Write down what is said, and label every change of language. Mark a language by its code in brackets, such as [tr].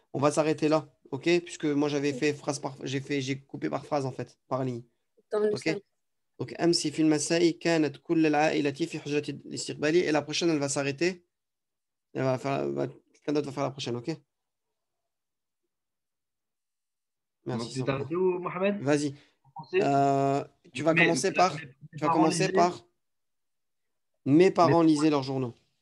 [fr] On va s'arrêter là, ok? Puisque moi j'avais fait j'ai coupé par phrase en fait, par ligne. Dans le ok? salon. [ar] Donc, أمس في المساء كانت كل العائلة في حجرة الاستقبال. [fr] Et la prochaine, elle va s'arrêter. Elle va faire, quelqu'un d'autre va faire la prochaine, ok? Donc, Merci. tu t'es arrêté où, Mohamed? Vas-y. Commencer. Tu vas commencer par. Mes Tu vas parents commencer lisaient- par. Mes parents lisaient leurs journaux.